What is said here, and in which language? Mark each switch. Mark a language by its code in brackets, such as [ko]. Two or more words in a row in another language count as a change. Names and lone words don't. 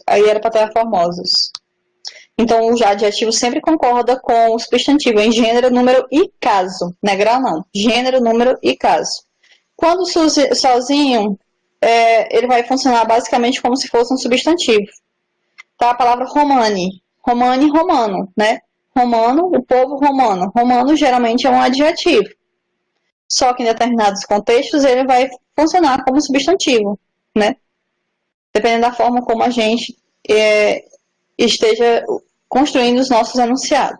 [pt] Aí era para ter formosos. Então, o adjetivo sempre concorda com o substantivo em gênero, número e caso. Não é grau, não. Gênero, número e caso. Quando sozinho, ele vai funcionar basicamente como se fosse um substantivo. Tá? A palavra romani. Romani, romano, né? Romano, o povo romano. Romano geralmente é um adjetivo. Só que em determinados contextos ele vai funcionar como substantivo, né? Dependendo da forma como a gente esteja construindo os nossos enunciados.